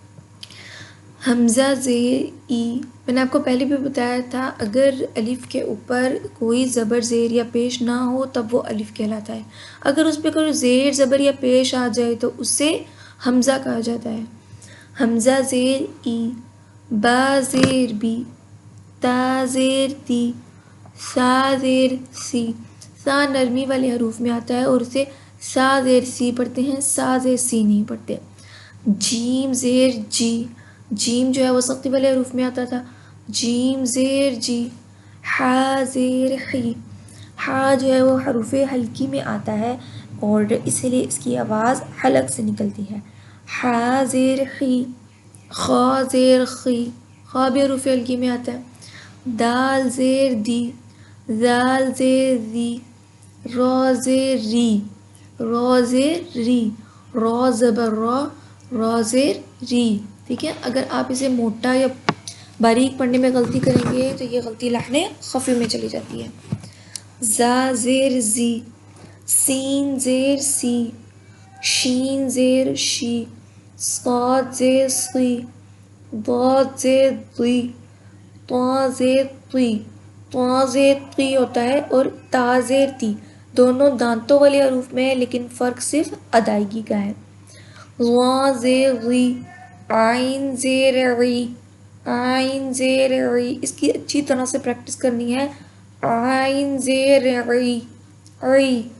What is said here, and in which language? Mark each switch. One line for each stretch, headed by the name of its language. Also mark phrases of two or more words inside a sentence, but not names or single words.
Urdu: حمزہ زیر ای، میں نے آپ کو پہلے بھی بتایا تھا اگر الف کے اوپر کوئی زبر زیر یا پیش نہ ہو تب وہ الف کہلاتا ہے۔ اگر اس پہ کوئی زیر زبر یا پیش آ جائے تو اسے حمزہ کہا جاتا ہے۔ حمزہ زیر ای، با زیر بی، تا زیر تی، سا زیر سی۔ سا نرمی والے حروف میں آتا ہے اور اسے سا زیر سی پڑھتے ہیں، سا زیر سی نہیں پڑھتے۔ جیم زیر جی، جیم جو ہے وہ سختی والے حروف میں آتا تھا، جیم زیر جی۔ ہا زیر خی، ہا جو ہے وہ حروف حلقی میں آتا ہے اور اسی لیے اس کی آواز حلق سے نکلتی ہے۔ ہا زیر خی، خا زیر خی، خا بھی حروف حلقی میں آتا ہے۔ دال زیر دی، زال زیر زی، را زیر ری، را زیر ری، را زبر را، را زیر ری، ٹھیک ہے؟ اگر آپ اسے موٹا یا باریک پڑھنے میں غلطی کریں گے تو یہ غلطی لحن خفی میں چلی جاتی ہے۔ زا زیر زی، سین زیر سی، شین زیر شی، صاد زیر صی، ضاد زیر ضی، طا زیر طی، طا زیر طی ہوتا ہے اور تا زیر تی، دونوں دانتوں والے حروف میں ہیں لیکن فرق صرف ادائیگی کا ہے۔ غا زیر غی، عین زیر عی، عین زیر عی، اس کی اچھی طرح سے پریکٹس کرنی ہے۔ عین زیر عی، عی۔